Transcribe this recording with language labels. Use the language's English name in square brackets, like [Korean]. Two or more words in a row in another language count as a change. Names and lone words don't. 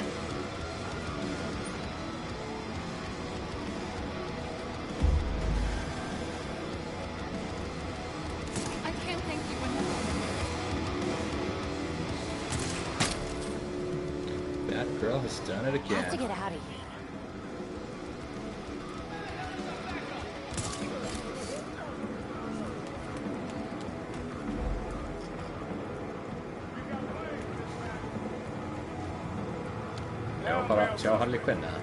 [English] I can't thank you enough. That girl has done it again. Have to get out of here. [Icelandic] Ég var bara að sjá Harley Quinn eða?